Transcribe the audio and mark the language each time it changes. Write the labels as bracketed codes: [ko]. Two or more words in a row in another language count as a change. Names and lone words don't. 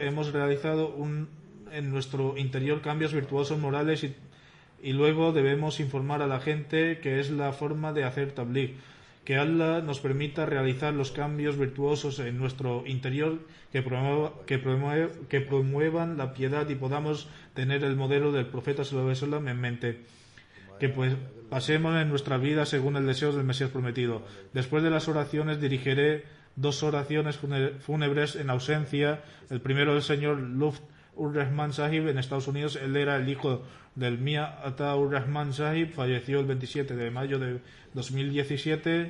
[es] Hemos realizado en nuestro interior cambios virtuosos morales y luego debemos informar a la gente que es la forma de hacer tabligh. Que Allah nos permita realizar los cambios virtuosos en nuestro interior que promuevan la piedad y podamos tener el modelo del profeta [ar] صلى الله عليه وسلم [es] en mente. Que pues pasemos en nuestra vida según el deseo del Mesías prometido. Después de las oraciones dirigiré 2 oraciones fúnebres en ausencia. El primero del señor Luft Ur-Rahman Sahib en Estados Unidos. Él era el hijo del Mia Ata Ur-Rahman Sahib, falleció el 27 de mayo de 2017.